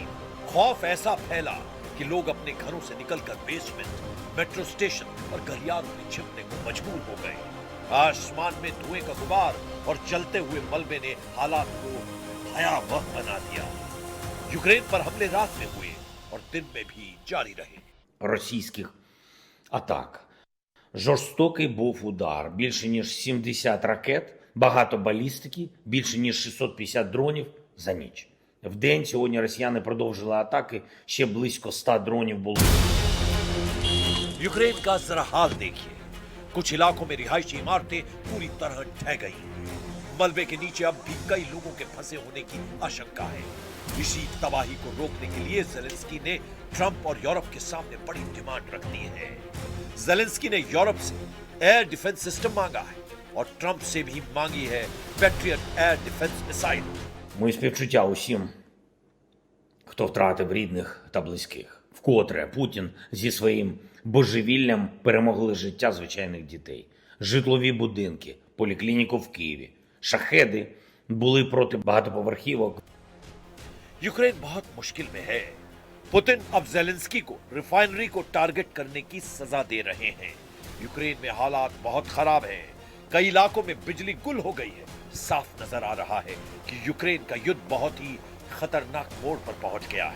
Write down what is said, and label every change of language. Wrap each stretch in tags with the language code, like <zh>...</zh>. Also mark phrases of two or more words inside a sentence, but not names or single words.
<hi>खौफ ऐसा फैला कि लोग अपने घरों से निकलकर बेसमेंट, मेट्रो स्टेशन और गलियारों में छिपने को मजबूर हो गए। आसमान में धुएं का गुबार और जलते हुए मलबे ने हालात को भयावह बना दिया। यूक्रेन पर हमले रात में हुए और दिन में भी जारी रहे।</hi> <uk>російських атак. Жорстокий був удар. Більше ніж 70 ракет, багато балістики, більше ніж 650 дронів за ніч. Вдень сьогодні росіяни продовжили атаки, ще близько 100 дронів було.</uk> <hi>यूक्रेन का जरा हाल देखिए। कुछ इलाकों में रिहायशी इमारतें पूरी तरह ढह गई। मलबे के नीचे अब भी कई लोगों के फंसे होने की आशंका है। इसी तबाही को रोकने के लिए जेलेंस्की ने ट्रंप और यूरोप के सामने बड़ी डिमांड रख दी है। जेलेंस्की ने यूरोप से</hi> <en>air defense system</en> <hi>मांगा है और ट्रंप से भी मांगी है पैट्रियट</hi> <en>air defense missile.</en> <uk>Мої співчуття усім, хто втратив рідних та близьких. Вкотре Путін зі своїм божевіллям перемогли життя звичайних дітей. Житлові будинки, поліклініку в Києві. Шахеди були проти багатоповерхівок.</uk> <hi>यूक्रेन बहुत मुश्किल में है। पुतिन अब जेलेंस्की को रिफाइनरी को टारगेट करने की सजा दे रहे हैं। यूक्रेन में हालात बहुत खराब हैं। कई इलाकों में बिजली गुल हो गई है। साफ नजर आ रहा है कि यूक्रेन का युद्ध बहुत ही खतरनाक मोड़ पर पहुंच गया है।</hi>